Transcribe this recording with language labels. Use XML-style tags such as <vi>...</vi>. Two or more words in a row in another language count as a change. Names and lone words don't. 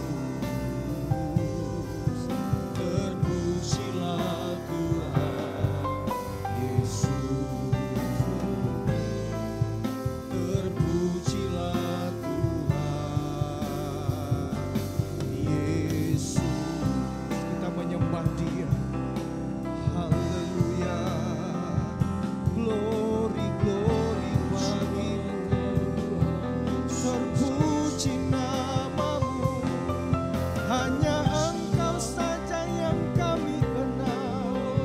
<id>Terpujilah Tuhan Yesus. Terpujilah Tuhan Yesus. Kita menyembah Dia. Haleluya.</id> <en>Glory, glory</en> <id>bagi-Mu. Terpuji nama-Mu. Hanya Engkau saja yang kami kenal.</id>